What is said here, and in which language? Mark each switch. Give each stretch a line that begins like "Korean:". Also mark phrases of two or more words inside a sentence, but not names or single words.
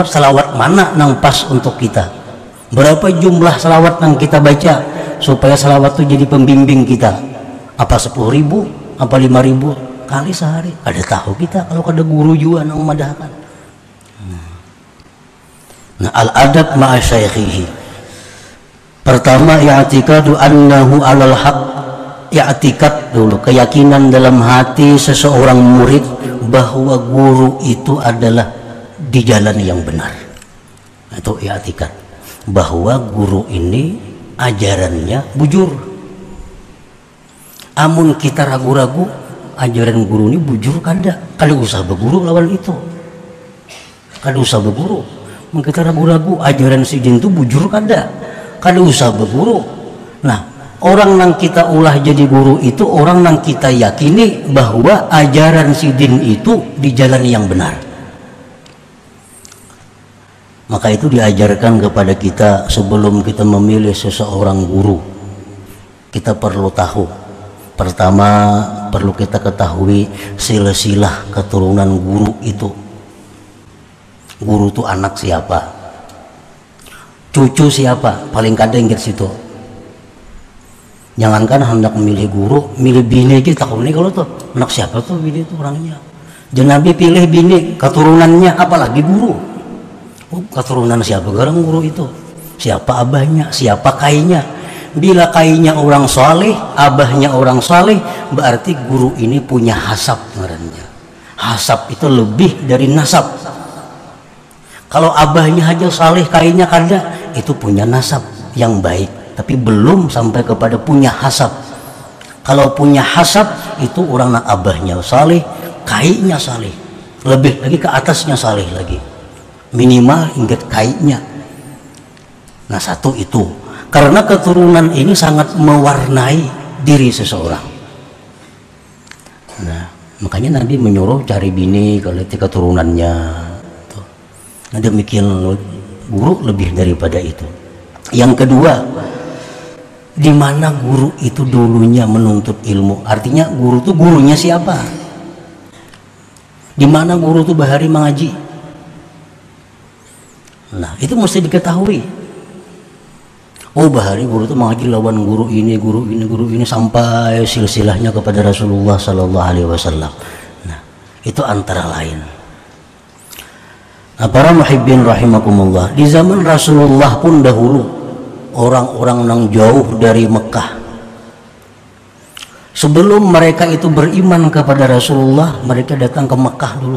Indonesian: Salawat mana nang pas untuk kita? Berapa jumlah salawat nang kita baca supaya salawat itu jadi pembimbing kita? Apa 10.000? Apa 5.000 kali sehari?
Banjar: Ada tahu kita kalau kada guru juga nang memadahkan. Nah,
Arabic: al-adab ma'a syaikhihi. Pertama, i'tikadu annahu alal haq.
Indonesian: I'tikad dulu, keyakinan dalam hati seseorang murid bahwa guru itu adalah di jalan yang benar. Itu i'tikad, bahwa guru ini ajarannya bujur.
Banjar: Amun kita ragu-ragu ajaran guru ini bujur, kada usah berguru lawan itu. Kada usah berguru. Mun kita ragu-ragu ajaran si jin itu bujur, kada usah berguru.
Indonesian: Nah, orang yang kita ulah jadi guru itu orang yang kita yakini bahwa ajaran si din itu di jalan yang benar. Maka itu diajarkan kepada kita sebelum kita memilih seseorang guru. Kita perlu tahu. Pertama, perlu kita ketahui silsilah keturunan guru itu. Guru itu anak siapa? Cucu siapa? Paling kadang ingat situ. Jangankan hendak memilih guru, milih bini kita tahu nih kalau tuh anak siapa tuh bini itu orangnya. Jangan Nabi pilih bini keturunannya, apalagi guru. Oh, keturunan siapa garang guru itu? Siapa abahnya? Siapa kainya? Bila kainya orang saleh, abahnya orang saleh, berarti guru ini punya hasab ngarannya. Hasab itu lebih dari nasab. Kalau abahnya aja saleh, kainya kada, itu punya nasab yang baik, tapi belum sampai kepada punya hasab. Kalau punya hasab itu orang nak abahnya saleh, kainya saleh, lebih lagi ke atasnya saleh lagi, minimal ingat kainya. Nah, satu itu karena keturunan ini sangat mewarnai diri seseorang. Nah, makanya Nabi menyuruh cari bini kalau keturunannya. Nah, demikian guru lebih daripada itu. Yang kedua, di mana guru itu dulunya menuntut ilmu? Artinya guru itu gurunya siapa? Di mana guru itu bahari mengaji? Nah, itu mesti diketahui. Oh, bahari guru itu mengaji lawan guru ini sampai silsilahnya kepada Rasulullah
Arabic: Sallallahu Alaihi Wasallam.
Indonesian: Nah, itu antara lain. Nah, para
Arabic: muhibbin rahimakumullah,
Indonesian: di zaman Rasulullah pun dahulu orang-orang yang jauh dari Mekah, sebelum mereka itu beriman kepada Rasulullah, mereka datang ke Mekah dulu.